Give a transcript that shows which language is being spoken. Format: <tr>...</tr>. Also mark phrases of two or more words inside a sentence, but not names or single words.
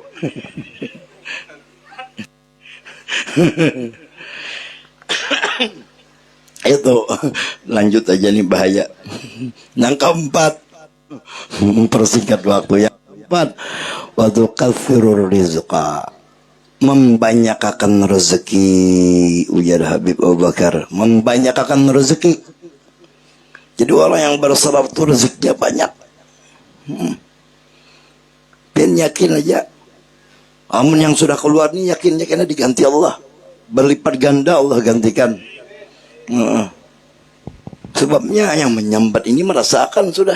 <bjn>Itu lanjut aja nih, bahaya. Yang keempat, mempersingkat waktu. Yang keempat, waktu</bjn> <ar>تكثير الرزق,</ar> <bjn>membanyakakan rezeki. Ujar Habib Abu Bakar, membanyakakan rezeki. Jadi orang yang bersalawat itu rezekinya banyak. Dan yakin aja, amun yang sudah keluar nih yakinnya karena diganti Allah, berlipat ganda Allah gantikan. Sebabnya yang menyambat ini merasakan sudah.</bjn>